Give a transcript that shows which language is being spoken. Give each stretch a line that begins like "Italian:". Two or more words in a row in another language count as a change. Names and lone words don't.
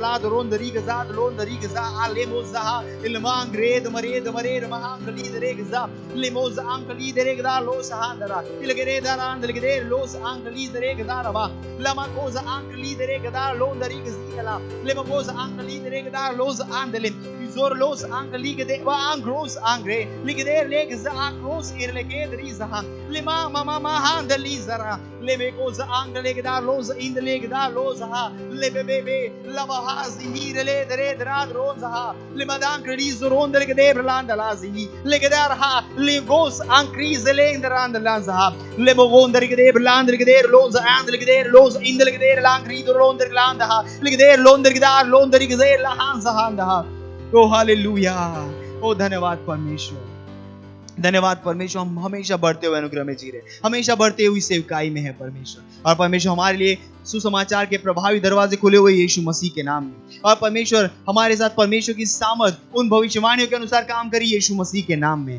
Hindi: लाद रोंद लिगज़ाद लोंद लिगज़ा आलेमोज़हा इलमांग रेद मरेद मरेर महांग लीद रेगज़ा लिमोज़ आंक लीद लेगदार लोसहांदरा Ligeredaran ligerer los angelider gedaraba lama cosa angelider gedar lon dari gezila lema cosa angelider gedar los andele izor los angelige de wa angros angre ligeder legza angros irlege drizah lema mama mahandeli zara leme cosa angelige dar los indele gedar los ha lebebe lama hazi hirele dere drad rozha lema angelizer onder geder landalazi ligedar ha legos angrizele inderandalaza Lemogonda ligeder land ligeder los and ligeder los in ligeder lang rido londer land ha ligeder londer gidar londer ligeder la hansa handa ha। ओ हालेलुया, ओ धन्यवाद परमेश्वर, धन्यवाद परमेश्वर। हम हमेशा बढ़ते हुए अनुग्रह में जी रहे, हमेशा बढ़ते हुई सेवकाई में है परमेश्वर। और परमेश्वर हमारे लिए सुसमाचार के प्रभावी दरवाजे खुले हुए यीशु मसीह के नाम में। और परमेश्वर हमारे साथ परमेश्वर की सामर्थ उन भविष्यवाणियों के अनुसार काम करी यीशु मसीह के नाम में।